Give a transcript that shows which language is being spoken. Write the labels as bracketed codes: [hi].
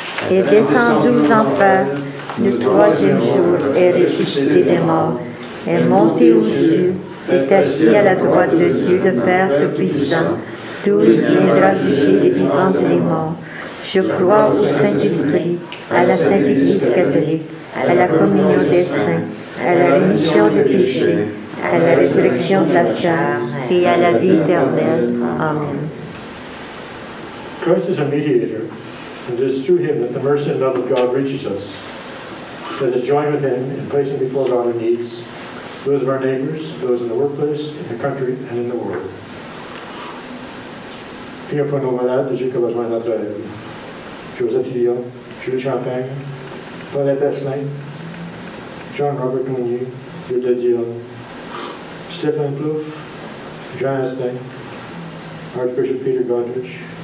[fr] est descendu aux enfers, le troisième jour est ressuscité des morts, est monté aux cieux, est assis à la droite de Dieu, le Père Tout-Puissant, d'où il viendra juger les vivants et les morts. Je crois au Saint-Esprit, à la Sainte Église catholique, à la communion des saints, à la rémission des péchés, à la résurrection de la chair et à la vie éternelle. Amen. [en] Christ is a mediator, and it is through him that the mercy and love of God reaches us. Let us join with him in placing before God our needs, those of our neighbors, those in the workplace, in the country, and in the world. [fr] Prions pour nos malades, Dieu qui a besoin de notre aide. Joseph Lyon, Jules Champagne, Paulette Esselin, John Robert Mounier, Hilda Dion, Stephen Plouffe, Jean Astin, Archbishop Peter Godrich.